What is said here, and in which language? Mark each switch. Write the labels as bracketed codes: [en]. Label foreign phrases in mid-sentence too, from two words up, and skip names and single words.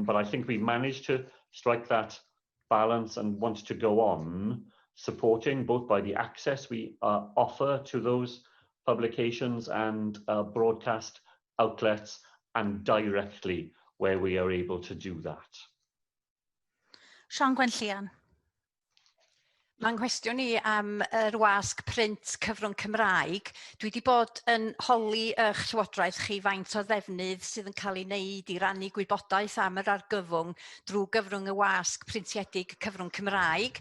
[en] But I think we managed to strike that balance and want to go on supporting, both by the access we offer to those publications and broadcast outlets, and directly where we are able to do that. Sian Gwenllian. [cy] Mae'n nghwestiwn i am yr wasg print cyfrwng Cymraeg. Dwi wedi bod yn holi eich llywodraeth chi faint o ddefnydd sydd yn cael ei wneud i rannu gwybodaeth am yr argyfwng drwy gyfrwng y wasg printiedig cyfrwng Cymraeg.